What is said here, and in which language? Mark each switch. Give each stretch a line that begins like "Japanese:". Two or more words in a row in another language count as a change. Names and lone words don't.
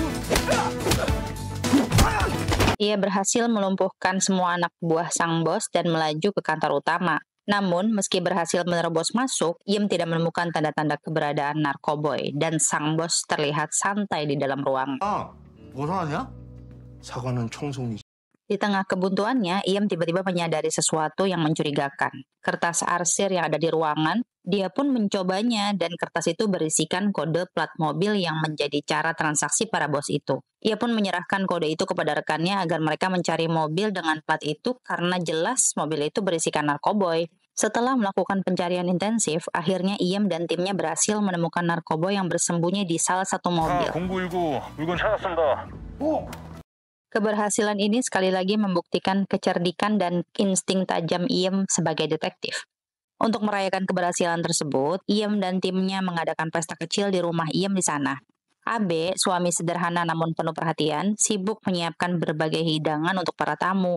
Indonesian: Ia berhasil melumpuhkan semua anak buah sang bos dan melaju ke kantor utama. Namun, meski berhasil menerobos masuk, Iem tidak menemukan tanda-tanda keberadaan narkoboy dan sang bos terlihat santai di dalam ruang.
Korean: 뭐라 하냐? 사과는 청송이.
Indonesian: Di tengah kebuntuannya, Iem tiba-tiba menyadari sesuatu yang mencurigakan. Kertas arsir yang ada di ruangan, dia pun mencobanya dan kertas itu berisikan kode plat mobil yang menjadi cara transaksi para bos itu. Ia pun menyerahkan kode itu kepada rekannya agar mereka mencari mobil dengan plat itu karena jelas mobil itu berisikan narkoboy. Setelah melakukan pencarian intensif, akhirnya Iem dan timnya berhasil menemukan narkoboy yang bersembunyi di salah satu mobil.
Korean: 0919 물건 찾았습니다.
Indonesian: Keberhasilan ini sekali lagi membuktikan kecerdikan dan insting tajam Iem sebagai detektif. Untuk merayakan keberhasilan tersebut, Iem dan timnya mengadakan pesta kecil di rumah Iem di sana. Abe, suami sederhana namun penuh perhatian, sibuk menyiapkan berbagai hidangan untuk para tamu.